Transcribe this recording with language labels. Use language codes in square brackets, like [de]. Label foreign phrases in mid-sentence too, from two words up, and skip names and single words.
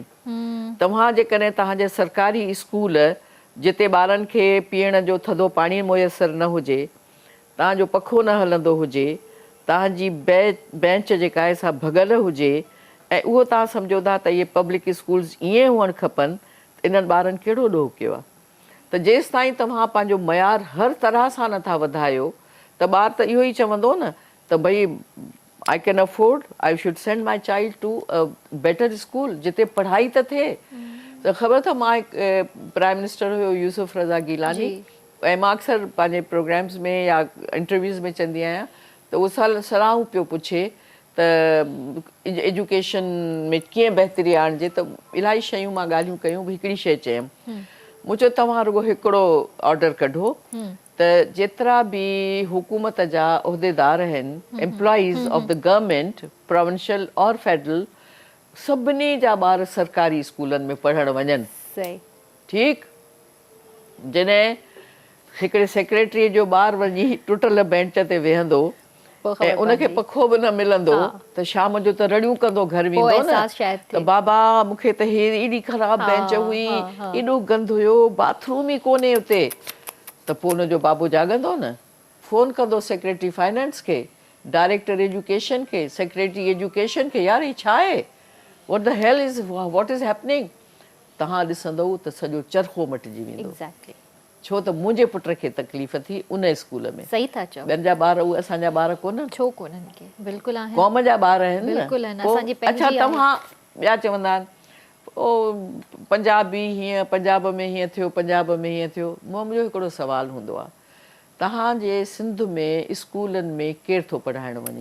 [sd] तव्हां जेकॾहिं तव्हांजे सरकारी स्कूल जिते ॿारनि खे पीअण जो थधो पाणी मुयसरु न हुजे, तव्हांजो पखो न हलंदो हुजे, तव्हांजी बेंच जेका आहे सा भॻल हुजे, ऐं उहो तव्हां सम्झो था त इहे [en] public schools [sd] ईअं हुअणु खपनि, त इन्हनि ॿारनि कहिड़ो ॾोह कयो आहे? त जेसि ताईं तव्हां पंहिंजो मयार हर तरह सां नथा वधायो त ॿार त इहो ई चवंदो न त भई [en] I can afford, I should send my child to a better school [sd] जिते पढ़ाई त थिए। त ख़बर अथव मां [en] prime minister [sd] हुयो यूसुफ रज़ा गीलानी, ऐं मां अक्सर पंहिंजे प्रोग्राम्स में या इंटरव्यूज़ में चवंदी आहियां त उहो सलाहूं पियो पुछे त एजुकेशन में कीअं बहितरी आणिजे, त इलाही शयूं मां ॻाल्हियूं कयूं। हिकिड़ी शइ चयमि, मूं चयो तव्हां रुगो हिकिड़ो ऑर्डर कढो त जेतिरा बि हुकूमत जा उहिदेदार आहिनि [en] employees of the government provincial [sd] और फेडरल सभिनी जा ॿार सरकारी स्कूलनि में पढ़णु वञनि सही ठीकु जॾहिं हिकिड़े सेक्रेटरीअ जो ॿारु वञी टुटल बेंच ते वेहंदो ऐं उनखे पखो बि न मिलंदो त शाम जो त रड़ियूं कंदो घर वेंदो न त बाबा मूंखे त हे एॾी ख़राब बेंच हुई एॾो गंद हुयो बाथरूम ई कोन्हे उते त पोइ हुनजो बाबू जाॻंदो न फ़ोन कंदो [en] secretary finance [sd] खे [en] director education [sd] खे [en] secretary education [sd] खे यार ही छा आहे [en] what the hell is what is happening [sd] तव्हां ॾिसंदव त सॼो चरखो मटिजी वेंदो छो त मुंहिंजे पुट खे तकलीफ़ थी उन स्कूल में सही था चओ ॿियनि जा ॿार उहे असांजा ॿार कोन्हनि छो कोन्हनि के बिल्कुलु आहिनि क़ौम जा ॿार आहिनि बिल्कुलु आहिनि, पोइ असांजी पंहिंजी अच्छा तव्हां ॿिया चवंदा आहिनि ओ पंजाबी हीअं पंजाब में हीअं थियो पंजाब में हीअं थियो मुंहिंजो हिकिड़ो सुवालु हूंदो आहे तव्हांजे सिंध में स्कूलनि में केरु थो पढ़ाइणु वञे